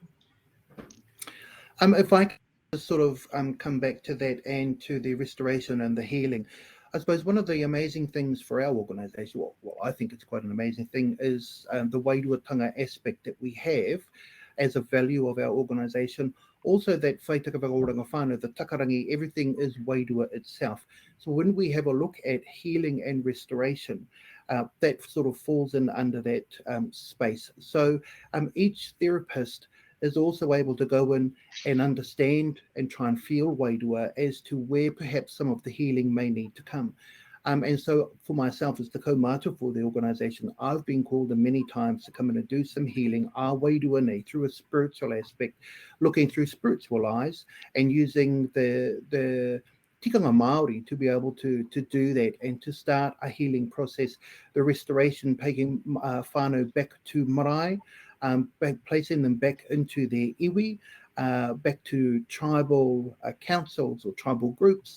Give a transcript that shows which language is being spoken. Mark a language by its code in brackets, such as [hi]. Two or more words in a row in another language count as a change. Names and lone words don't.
[en] If I could sort of come back to that and to the restoration and the healing, I suppose one of the amazing things for our organisation, well, I think it's quite an amazing thing, is the wairuatanga aspect that we have as a value of our organisation. Also that [mi] whaitaka whakaoranga whānau, [en] the takarangi, everything is wairua itself. So when we have a look at healing and restoration, that sort of falls in under that space. So each therapist is also able to go in and understand and try and feel wairua as to where perhaps some of the healing may need to come. And so for myself as the kaumātua for the organisation, I've been called in many times to come in and do some healing, our [mi] wairua nei, [en] through a spiritual aspect, looking through spiritual eyes and using the [mi] tikanga Māori [en] to be able to do that and to start a healing process, the restoration, taking whānau back to marae, placing them back into their iwi, back to tribal councils or tribal groups.